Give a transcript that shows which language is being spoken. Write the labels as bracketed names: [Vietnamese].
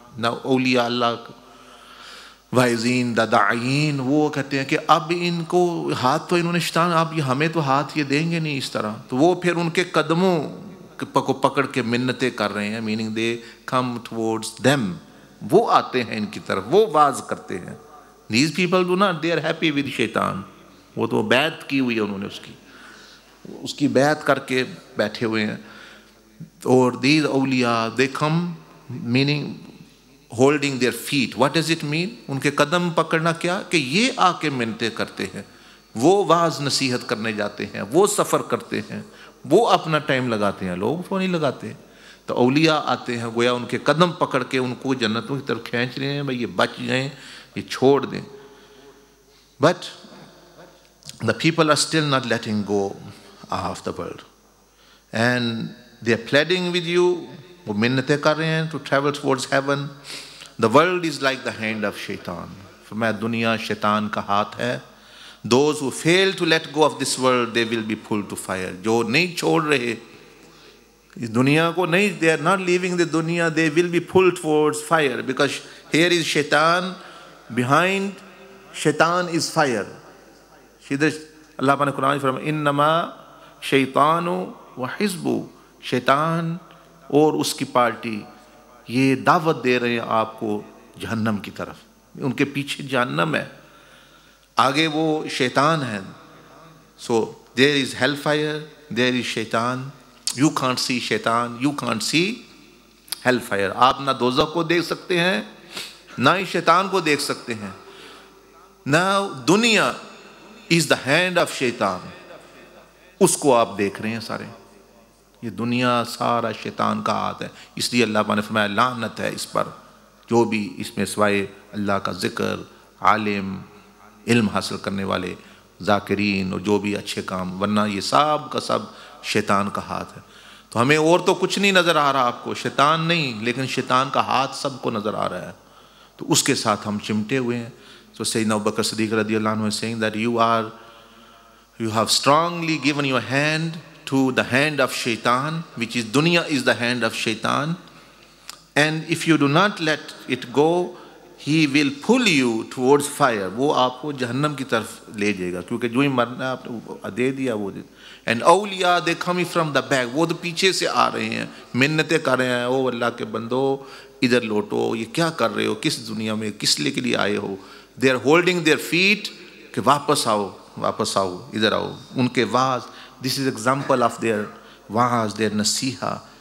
[Urdu] نہ اولیاء اللہ وائزین داعین وہ کہتے ہیں کہ اب ان کو ہاتھ تو انہوں نے شیطان, اب یہ ہمیں تو ہاتھ یہ دیں گے نہیں اس طرح. تو وہ پھر ان کے قدموں کو پکڑ کے منتیں کر رہے ہیں, [English] meaning they come towards them, [Urdu] وہ آتے ہیں ان کی طرف, وہ واز کرتے ہیں. [English] These people do not, they are happy with شیطان. [Urdu] وہ تو بیعت کی ہوئی ہے انہوں نے, اس کی بیعت کر کے بیٹھے ہوئے ہیں. [English] اور these اولیاء they come, meaning holding their feet. What does it mean? [Urdu] ان کے قدم پکڑنا کیا کہ یہ آ کے منتیں کرتے ہیں, وہ واز نصیحت کرنے جاتے ہیں, وہ سفر کرتے ہیں, وہ اپنا ٹائم لگاتے ہیں, لوگ وہ نہیں لگاتے. تو اولیاء آتے ہیں, گویا ان کے قدم پکڑ کے ان کو جنتوں کی طرف کھینچ رہے ہیں, بھئی یہ بچ جائیں, یہ چھوڑ دیں. [English] But the people are still not letting go of the world. And they are pleading with you, [Urdu] وہ منتیں کر رہے ہیں [English] to travel towards heaven. The world is like the hand of shaitan. [Urdu] فرمایا دنیا شیطان کا ہاتھ ہے. [English] Those who fail to let go of this world, they will be pulled to fire. [Urdu] جو نہیں چھوڑ رہے اس دنیا کو, نہیں, [English] they are not leaving the dunya, they will be pulled towards fire, because here is shaitan, behind shaitan is fire. [Urdu] اللہ پاک نے قرآن میں فرمایا انما شیطان و حزب, شیطان اور اس کی پارٹی یہ دعوت دے رہے ہیں آپ کو جہنم کی طرف. ان کے پیچھے جہنم ہے, آگے وہ شیطان ہے. [English] So there is hellfire, there is shaitan. You can't see shaitan, you can't see hellfire. [Urdu] آپ نہ دوزخ کو دیکھ سکتے ہیں, نہ ہی شیطان کو دیکھ سکتے ہیں. [English] Now دنیا is the hand of shaitan. [Urdu] اس کو آپ دیکھ رہے ہیں سارے. یہ دنیا سارا شیطان کا ہاتھ ہے. اس لیے اللہ پاک نے فرمایا لعنت ہے اس پر, جو بھی اس میں سوائے اللہ کا ذکر, عالم, علم حاصل کرنے والے, ذاکرین, اور جو بھی اچھے کام, ورنہ یہ سب کا سب شیطان کا ہاتھ ہے. تو ہمیں اور تو کچھ نہیں نظر آ رہا آپ کو, شیطان نہیں, لیکن شیطان کا ہاتھ سب کو نظر آ رہا ہے. تو اس کے ساتھ ہم چمٹے ہوئے ہیں. [English] So Sayyidina Abu Bakr Siddiq رضی اللہ عنہ is saying that you have strongly given your hand to the hand of shaitan, which is dunya is the hand of shaitan, and if you do not let it go, he will pull you towards fire. [Urdu] وہ آپ کو جہنم کی طرف لے جائے گا, کیونکہ جو ہی مرنا آپ نے دے دیا وہ دے. [English] And awliya, they coming from the back, [Urdu] وہ تو پیچھے سے آ رہے ہیں, منتیں کر رہے ہیں, او اللہ کے بندو ادھر لوٹو, یہ کیا کر رہے ہو, کس دنیا میں کس لیے کے لیے آئے ہو. They are holding their feet کہ واپس آؤ, واپس آؤ, ادھر آؤ. ان کے was, [English] this is example of their واز, their nasiha.